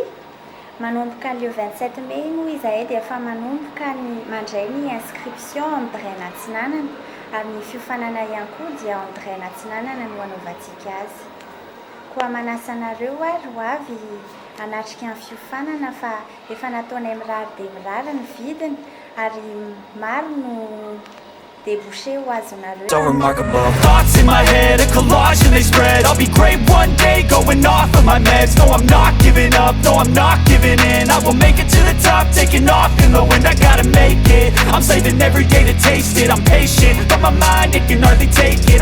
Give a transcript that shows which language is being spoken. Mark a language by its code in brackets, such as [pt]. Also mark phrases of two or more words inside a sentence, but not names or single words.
[mg] Manomboka [fr] le 27 mai [mg] moa izahay dia efa manomboka mandray ny inscription Andray Natsinanana ary ny fiofanana ihany koa dia Andray Natsinanana no anaovantsika azy. Koa manasa anareo ary ho avy hanatrika ny fiofanana fa efa nataonay mirary dia mirary ny vidiny ary maro no débouché ho azonareo. [en] So remarkable. Thoughts in my head, a collage and they spread. I'll be great one day, going off of my meds. No, I'm not giving up, no, I'm not giving in. I will make it to the top, taking off in the wind. I gotta make it, I'm saving every day to taste it. I'm patient, but my mind, it can hardly take it.